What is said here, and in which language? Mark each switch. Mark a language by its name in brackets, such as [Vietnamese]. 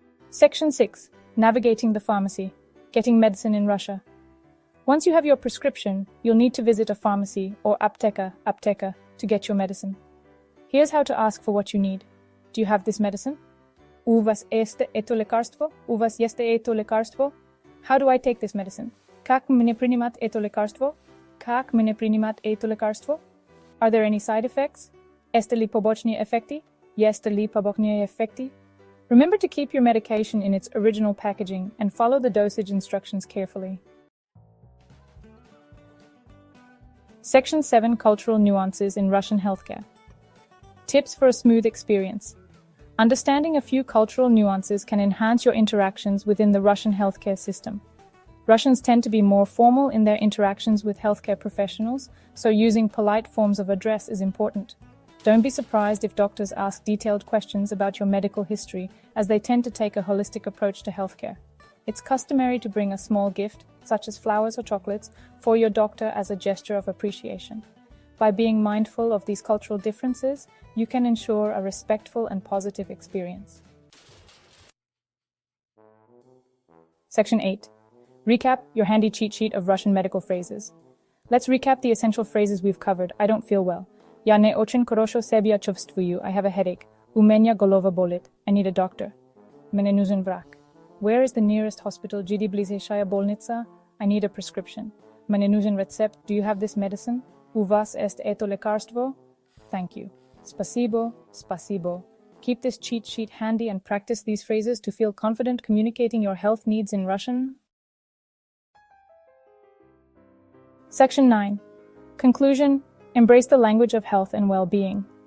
[English] Section 6. Navigating the pharmacy. Getting medicine in Russia. Once you have your prescription, you'll need to visit a pharmacy or apteka to get your medicine. Here's how to ask for what you need. Do you have this medicine? [Russian] У вас есть это лекарство? У вас есть это лекарство? [English] How do I take this medicine? [Russian] Как мне принимать это лекарство? Как мне принимать это лекарство? [English] Are there any side effects? [Russian] Есть ли побочные эффекты? Есть ли побочные эффекты? [English] Remember to keep your medication in its original packaging and follow the dosage instructions carefully. Section 7. Cultural nuances in Russian healthcare. Tips for a smooth experience. Understanding a few cultural nuances can enhance your interactions within the Russian healthcare system. Russians tend to be more formal in their interactions with healthcare professionals, so using polite forms of address is important. Don't be surprised if doctors ask detailed questions about your medical history, as they tend to take a holistic approach to healthcare. It's customary to bring a small gift, such as flowers or chocolates, for your doctor as a gesture of appreciation. By being mindful of these cultural differences, you can ensure a respectful and positive experience. Section 8. Recap your handy cheat sheet of Russian medical phrases. Let's recap the essential phrases we've covered. I don't feel well. [Russian] Я не очень хорошо себя чувствую. [English] I have a headache. [Russian] У меня голова болит. [English] I need a doctor. [Russian] Мне нужен врач. [English] Where is the nearest hospital? [Russian] Где ближайшая больница? [English] I need a prescription. [Russian] Мне нужен рецепт. [English] Do you have this medicine? [Russian] У вас есть это лекарство? [English] Thank you. [Russian] Спасибо, спасибо. [English] Keep this cheat sheet handy and practice these phrases to feel confident communicating your health needs in Russian. Section 9. Conclusion. Embrace the language of health and well-being.